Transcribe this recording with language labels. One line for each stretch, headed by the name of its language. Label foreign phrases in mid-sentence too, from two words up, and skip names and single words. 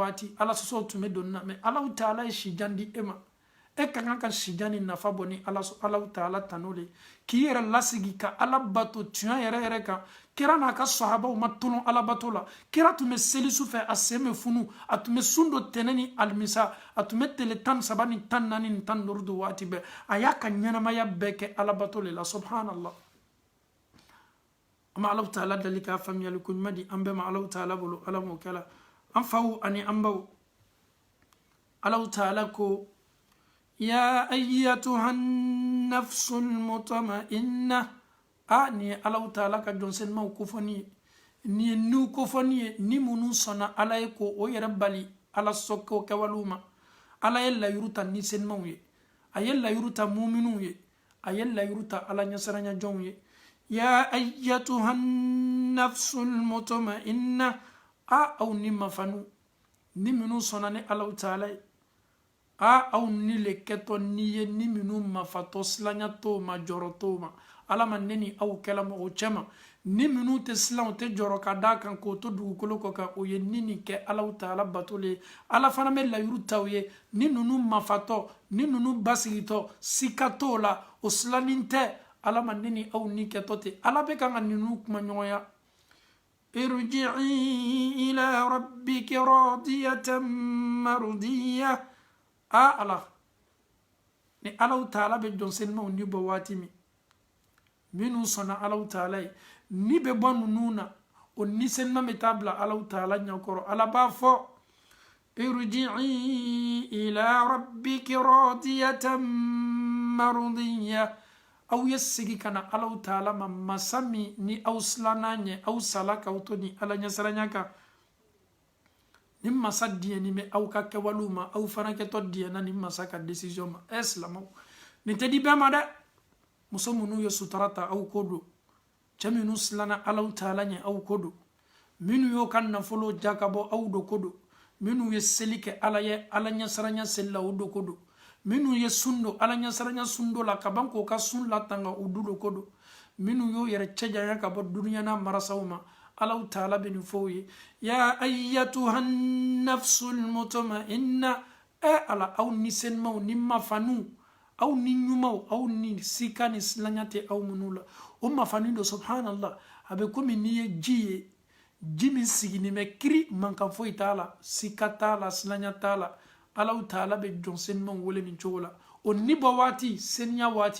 Bambara: waati ala sɔsɔw tun bɛ donni na mais Alahu Taala ye sijan di e ma e ka kan ka sijan ni nafa bɔ ni Alahu Taala tano le k'i yɛrɛ lasigi ka ala bato tiɲɛ yɛrɛ yɛrɛ kan kira n'a ka sahabaw ma tɔnɔ ala bato la kira tun bɛ seli su fɛ a sen bɛ funu a tun bɛ sun dɔ tɛnɛ ni alimisa a tun bɛ tile 13 ni 14 ni 15 don waati bɛɛ a y'a ka ɲɛnamaya bɛɛ kɛ ala bato le la subhanallah an bɛ Alahu Taala deli k'a faamuyali ko ɲuman di an bɛɛ ma Alahu Taala bolo ala m'o kɛ la an faw ani an baw Alahu Taala ko
Arabic: يا أيتها النفس المطمئنة
Bambara: ni ye Alahu Taala ka jɔnsenimaw kofɔni ye ni ye niw kofɔni ye ni minnu sɔnna ala ye ko o yɛrɛ bali ala sɔkɛw kɛwalew ma ala ye layiru ta nisenimaw ye a ye layiru ta muminunw ye a ye layiru ta ala ɲɛsiranyajɔnw ye
Arabic: يا أيتها النفس المطمئنة
Bambara: aw ni mafanu ni minnu sɔnna ni Alahu Taala ye aw ni le kɛtɔ ni ye ni minnu mafatɔ silanya t'o ma jɔrɔ t'o ma ala ma ne ni aw kɛla mɔgɔ cɛma ni minnu tɛ silan u tɛ jɔrɔ ka d'a kan k'o to dugukolo kɔ kan o ye ni nin kɛ Alahu Taala batole ye ala fana bɛ layiru t'aw ye ni ninnu mafatɔ ni ninnu basigitɔ sika t'o la o silanin tɛ ala ma ne ni aw ni kɛtɔ ten ala bɛ kan ka ninnu kuma ɲɔgɔnya
Arabic: ارجعي إلى ربك راضية مرضية
Bambara: ala ni Alahu Taala bɛ jɔnsenimaw ni bɔ waati min minnu sɔnna Alahu Taala ye ni bɛ bɔ ninnu na o nisenima bɛ taa bila Alahu Taala ɲɛkɔrɔ ala b'a fɔ
Arabic: ارجعي إلى ربك راضية مرضية
Bambara: aw ye segi ka na Alahu Taala ma masa min ni aw silanna ɲɛ aw sala k'aw to ni ala ɲɛsiranya kan ni masa diɲɛni bɛ aw ka kɛwalew ma aw fana kɛtɔ diɲɛna ni masa ka décision ma silamɛw nin tɛ di bɛɛ ma dɛ muso minnu ye sutura ta aw ko don cɛ minnu silanna Alahu Taala ɲɛ aw ko don minnu y'o ka nafolo jakabɔ aw do ko don minnu ye seli kɛ ala ye ala ɲɛsiranya seli la o do ko don minnu ye sun don ala ɲɛsiranya sun do la ka ban k'o ka sun latanga o du do ko don minnu y'o yɛrɛ cɛ janya ka bɔ duniya n'a marasaw ma Alahu Taala bɛ nin fɔ ye
Arabic: يا أيتها النفس المطمئنة
Bambara: ala aw nisenimaw ni mafanu aw ni ɲumanw aw ni sika ni silanya tɛ aw minnu la o mafani do subhanallah a bɛ komi n'i ye ji ye ji min sigini bɛ kiri mankan foyi t'a la sika t'a la silanya t'a la Alahu Taala bɛ jɔnsenimaw wele nin cogo la o ni bɔ waati seniya waati